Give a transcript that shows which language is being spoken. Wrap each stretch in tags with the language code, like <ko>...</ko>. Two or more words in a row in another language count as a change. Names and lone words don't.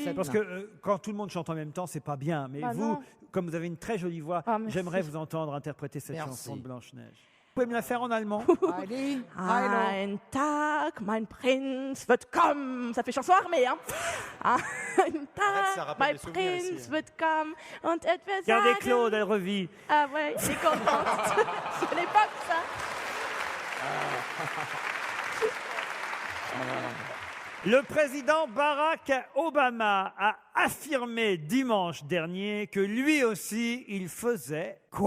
<fr>Parce que quand tout le monde chante en même temps, c'est pas bien. Mais Bah vous, non. comme vous avez une très jolie voix, Ah, merci. j'aimerais vous entendre interpréter cette Merci. chanson de Blanche-Neige. Vous pouvez me la faire en allemand? Allez,</fr> <de>Ein Tag, mein Prinz wird kommen.</de> <fr>Ça fait chanson armée, hein.</fr> <de>Ein</de> <fr>ça</fr> <de>Tag,</de> <fr>rappelle</fr> <de>mein</de> <fr>des souvenirs ici,</fr> <de>Prinz</de> <fr>hein.</fr> <de>wird kommen und et wird</de> <fr>Regardez</fr> <de>sagen...</de> <fr>Claude, elle revit. Ah ouais, je suis contente. Je l'ai pas que ça. Le président Barack Obama a affirmé dimanche dernier que lui aussi, il faisait quoi?</fr>